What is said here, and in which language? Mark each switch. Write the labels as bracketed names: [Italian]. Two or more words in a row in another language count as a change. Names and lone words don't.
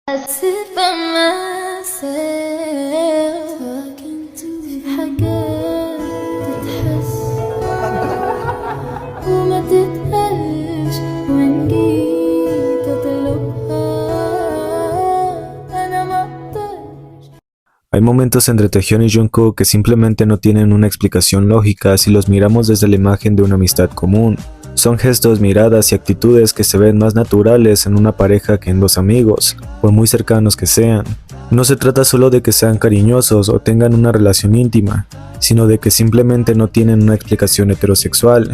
[English] sit by myself talking to [Arabic] في حاجات تتحس وما تتقالش وإن جيت أطلبها أنا مقدرش. [Spanish] Hay momentos entre Taehyun y Jungkook que simplemente no tienen una explicación lógica si los miramos desde la imagen de una amistad común. Son gestos, miradas y actitudes que se ven más naturales en una pareja que en dos amigos, por muy cercanos que sean. No se trata solo de que sean cariñosos o tengan una relación íntima, sino de que simplemente no tienen una explicación heterosexual.